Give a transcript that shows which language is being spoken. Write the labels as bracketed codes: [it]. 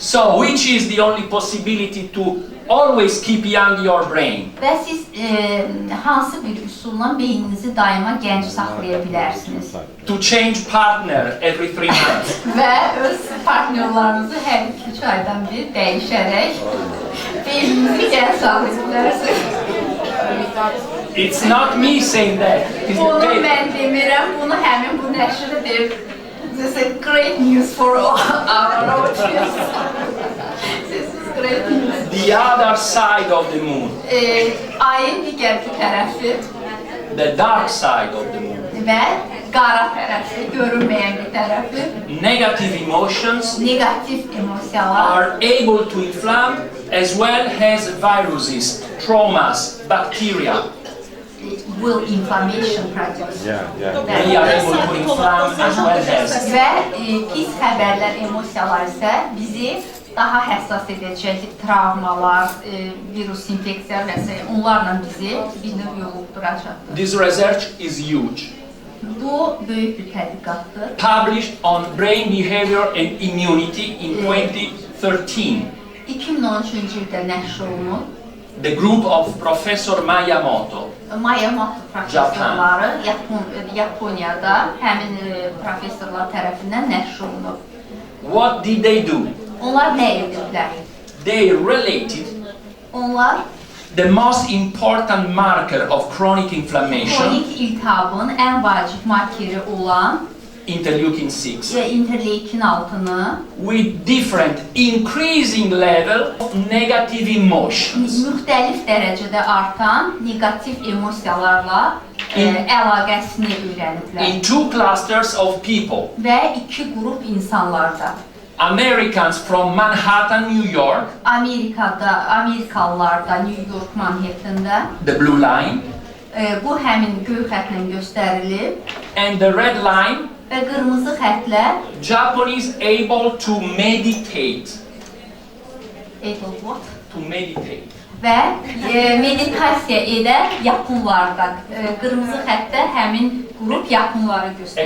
[en] So, which is the only possibility to always keep young your brain? [az] Və siz hansı bir üsulla beyninizi daima gənc saxlaya bilərsiniz? [en] To change partner every 3 months. [az] Və öz partnyorlarınızı hər 2-3 aydan bir dəyişərək beyninizi gənc saxlaya bilərsiniz. [en] It's not me saying that. It's the [az] Bunu [en] paper. [az] mən demirəm, bunu həmin bu nəşrə deyir. [en] This is great news for our audience. This is great news. The other side of the moon, [az] Ayın digər bir tərəfi [en] the dark side of the moon. [az] və qara tərəfi, görünməyən bir tərəfi, [en] Negative emotions [az] negativ emosiyalar [en] are able to inflame as well as viruses, traumas, bacteria. will inflammation produce. They are able to inflame as well as. [az] Və pis xəbərlər, emosiyalar isə bizi daha həssas edəcək travmalar, virus infeksiya və s. onlarla bizi bir növ yoluxduracaqdır. [en] This research is huge. [az] Bu böyük bir tədqiqatdır. [en] Published on brain behavior and immunity in 2013. [az] 2013-cü ildə nəşr olunub. [en] The group of Professor Miyamoto, [az] Miyamoto professorları Yaponiyada həmin professorlar tərəfindən nəşr olunub. [en] what did they do? [az] Onlar nə ediblər? [en] They related [az] Onlar [en] the most important marker of chronic inflammation, [az] Kronik iltihabın ən vacib markeri olan [en] interleukin 6, [az] interleukin 6'nı [en] with different increasing level of negative emotions. [az] müxtəlif dərəcədə artan negativ emosiyalarla əlaqəsini öyrəniblər. [en] In two clusters of people, [az] Və iki qrup insanlarda. [en] Americans from Manhattan, New York, [az] Amerikalılarda, New York, Manhattan'da [en] the blue line, [az] bu həmin göy xətlə göstərilib [en] and the red line, [az] və qırmızı xətlə [en] Japanese able to meditate. able what? To meditate. [az] Və meditasiya edən Yaponlarda, qırmızı xəttdə həmin qrup Yaponları göstərir.